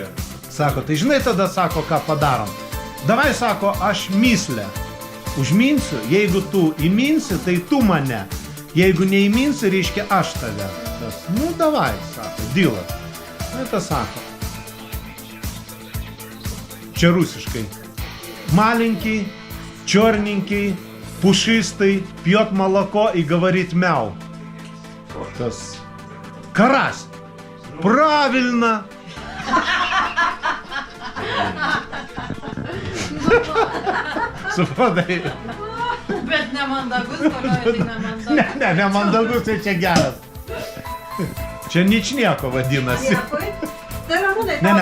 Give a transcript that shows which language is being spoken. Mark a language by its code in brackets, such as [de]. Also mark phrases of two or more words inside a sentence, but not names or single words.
[lt] Sako, tai žinai tada, sako, ką padarom. Davai, sako, aš myslę užminsiu, jeigu tu įminsi, tai tu mane. Jeigu neįminsi, reiškia aš tave. Tas, nu, davai, sako, dylas. Nu, tas sako. Čia rusiškai. [ru] Маленький, черненький, пушистый, пьет молоко и говорит мяу. Tas. Карась. Правильно. [lt] Supratai. Bet nemandagus, kolioja, tai nemandagus. Nemandagus, tai čia geras. Čia ničnieko vadinasi. Dėkui. Tai Ramūnai,